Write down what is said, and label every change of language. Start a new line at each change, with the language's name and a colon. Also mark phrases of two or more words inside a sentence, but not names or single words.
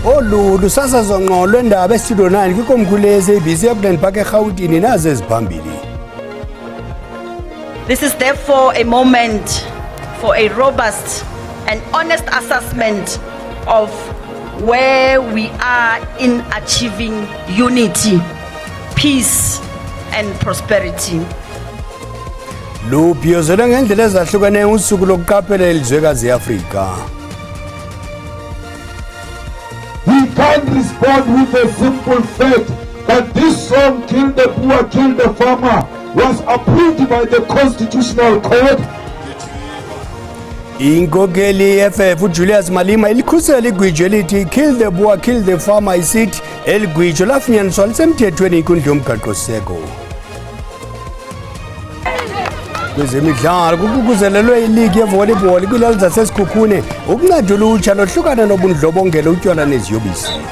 Xhosa: Lolu lusasazo ngqo lwendaba estudio 9 kwikomkhulu le-SABC eAuckland Park eGauteng nazo eziphambili.
English: This is therefore a moment for a robust and honest assessment of where we are in achieving unity, peace and prosperity.
Xhosa: Lubhiyozela ngendlela ezahlukeneyo usuku lokuqaphela elizwekazi e-Afrika.
English: We can't respond with a simple fact that this song, Kill the Poor, Kill the Farmer, was approved by the Constitutional Court.
Xhosa: Inkokeli FF uJulius Malema ilikhusela igwiji elithi Kill the Poor, Kill the Farmer isithi eligwiji lafunyaniswa lisemthethweni inkundla yomgaqo-siseko. Kwezemidlalo kuququzelelwe iligi yevolleyball kwilali zasesikhukhune ukunceda ulutsha lohlukana nobundlobongela utywala neziyobisi.